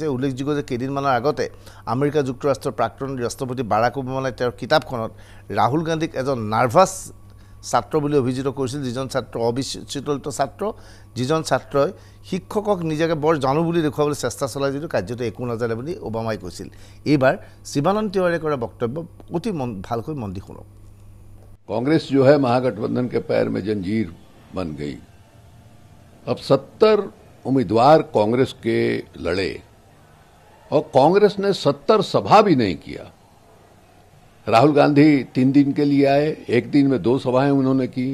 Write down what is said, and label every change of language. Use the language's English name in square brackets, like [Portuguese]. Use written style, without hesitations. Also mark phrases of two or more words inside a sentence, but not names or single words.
[Assamese] উল্লেখযোগ্য যে কেইদিনমানৰ আগতে আমেৰিকা যুক্তৰাষ্ট্ৰৰ প্ৰাক্তন ৰাষ্ট্ৰপতি বাৰাক ওবামাই তেওঁৰ কিতাপখনত ৰাহুল গান্ধীক এজন নাৰ্ভাছ ছাত্ৰ বুলি অভিহিত কৰিছিল, যিজন ছাত্ৰ অবিচলিত ছাত্ৰ, যিজন ছাত্ৰই শিক্ষকক নিজকে বৰ জানো বুলি দেখুৱাবলৈ চেষ্টা চলাই যদিও কাৰ্যত একো নাজানে বুলি ওবামাই কৈছিল। এইবাৰ শিৱানন্দ তিৱাৰীয়ে কৰা বক্তব্য অতি ভালকৈ মন দি শুনক। [Hindi] कांग्रेस जो है महागठबंधन के पैर में जंजीर बन गई। अब 70 उम्मीदवार कांग्रेस के लड़े और कांग्रेस ने 70 सभा भी नहीं किया। राहुल गांधी 3 दिन के लिए आए, एक दिन में 2 सभाएं उन्होंने की।